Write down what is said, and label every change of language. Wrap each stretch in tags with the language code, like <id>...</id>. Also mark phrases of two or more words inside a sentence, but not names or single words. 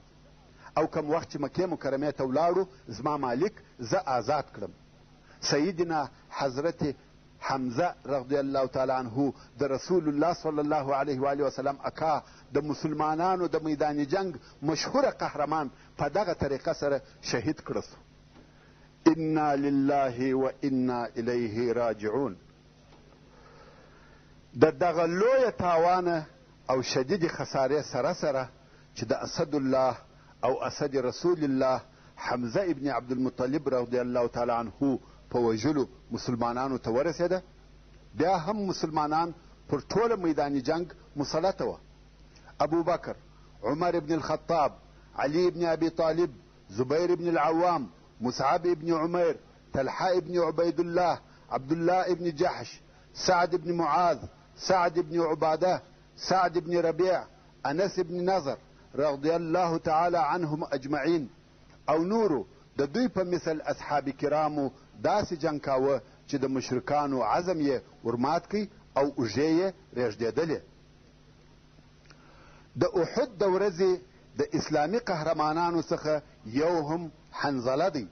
<ps>او کم وخت چې مکې مکرمې ته ولاړو زما مالک زه آزاد کړم. سیدنا حضرت حمزه</ps> <ar>رضی الله تعالی عنه</ar> <ps>د رسول الله</ps> <ar>صلی الله علیه و آله وسلم</ar> <ps>اکا د مسلمانانو د میدان جنگ مشهوره قهرمان په دغه طریقه سره شهید کړه سو.</ps> <ar>انا لله و انا الیه راجعون.</ar> <ps>د دغه لویه تاوانه او شدید خسارې سره سره چې د اسد الله او اسد رسول الله حمزه ابن عبدالمطلب</ps> <ar>رضی الله تعالی عنه</ar> <ps>په وژلو مسلمانانو ته ورسېده، بیا هم مسلمانان پر ټوله میدان جنگ مسلطه وه. ابوبکر، عمر ابن الخطاب، علي ابن ابي طالب، زبير ابن العوام، مصعب ابن عمير، طلحه ابن عبيد الله، عبد الله ابن جحش، سعد ابن معاذ، سعد ابن عباده، سعد ابن ربيع، انس ابن نضر</ps> <ar>رضی الله تعالی عنهم اجمعین</ar> <ps>او نورو د دوی په مثل اصحاب کرامو داسې جنګ کاوه چې د مشرکانو عزم یې ورمات کړي او اوږې یې رېږدېدلې. د احد د ورځې د اسلامي قهرمانانو څخه یو هم حنظله دی.</ps>